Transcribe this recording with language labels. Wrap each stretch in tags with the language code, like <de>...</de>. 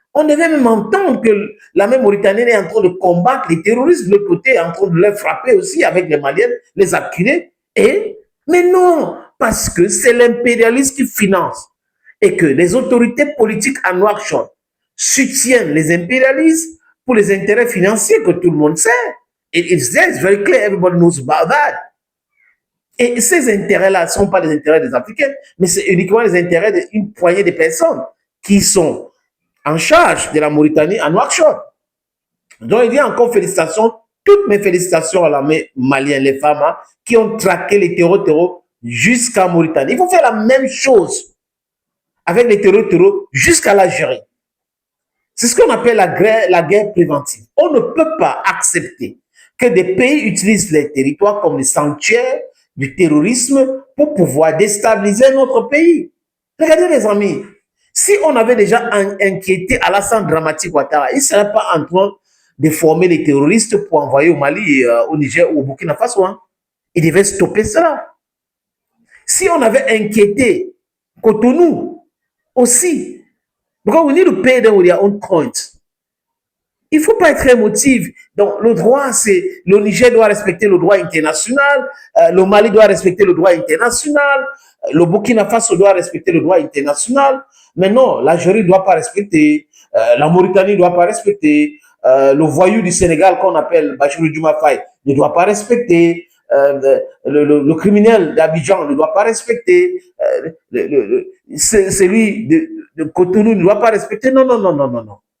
<fr>On devait même entendre que la même Mauritanienne est en train de combattre les terroristes, de l'autre côté est en train de les frapper aussi avec les Maliens, les acculer. Mais non, parce que c'est l'impérialisme qui finance et que les autorités politiques à Nouakchott soutiennent les impérialistes pour les intérêts financiers que tout le monde sait.</fr> <en>It's very clear, everybody knows about that.</en> <fr>Et ces intérêts-là ne sont pas les intérêts des Africains, mais c'est uniquement les intérêts d'une poignée de personnes qui sont en charge de la Mauritanie à Nouakchott. Donc, il y a encore félicitations, toutes mes félicitations à l'armée malienne, les femmes hein, qui ont traqué les terreaux jusqu'à Mauritanie. Il faut faire la même chose avec les terreaux jusqu'à l'Algérie. C'est ce qu'on appelle la guerre préventive. On ne peut pas accepter que des pays utilisent les territoires comme les sanctuaires du terrorisme pour pouvoir déstabiliser notre pays. Regardez les amis, si on avait déjà inquiété Alassane Dramati Ouattara, il ne serait pas en train de former les terroristes pour envoyer au Mali, au Niger ou au Burkina Faso. Hein. Il devait stopper cela. Si on avait inquiété Cotonou aussi,</fr> <en>because we need to pay them with their own coins.</en> <fr>Il ne faut pas être émotif. Donc, le droit, c'est le Niger doit respecter le droit international, le Mali doit respecter le droit international, le Burkina Faso doit respecter le droit international. Mais non, l'Algérie ne doit pas respecter, la Mauritanie ne doit pas respecter, le voyou du Sénégal qu'on appelle Bachirou Diouma Faye ne doit pas respecter, le criminel d'Abidjan ne doit pas respecter, celui de Cotonou ne doit pas respecter. Non, non, non, non, non, non.</fr>